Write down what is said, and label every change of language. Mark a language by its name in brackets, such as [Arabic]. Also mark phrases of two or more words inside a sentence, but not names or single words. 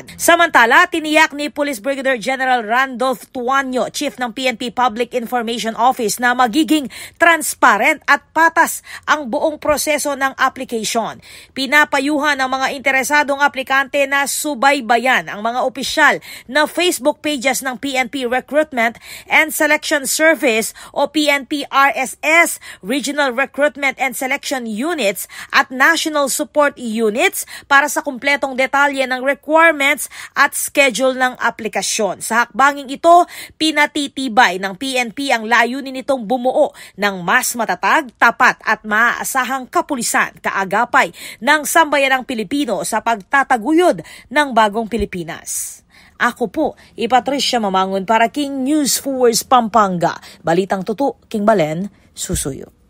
[Filipino] Samantala, tiniyak ni Police Brigadier General Randolph Tuanyo, Chief ng PNP Public Information Office, na magiging transparent at patas ang buong proseso ng application. Pinapayuhan ang mga interesadong aplikante na subaybayan ang mga opisyal na Facebook pages ng PNP Recruitment and Selection Service o PNP RSS, Regional Recruitment and Selection Units at National Support Units para sa kumpletong detalye ng requirements at schedule ng aplikasyon. Sa hakbanging ito, pinatitibay ng PNP ang layunin nitong bumuo ng mas matatag, tapat at maaasahang kapulisan kaagapay ng sambayanang Pilipino sa pagtataguyod ng bagong Pilipinas. Ako po, [Pampanga] Patricia Mamangon para King News Force Pampanga. Balitang Tutu, King Balen, Susuyo.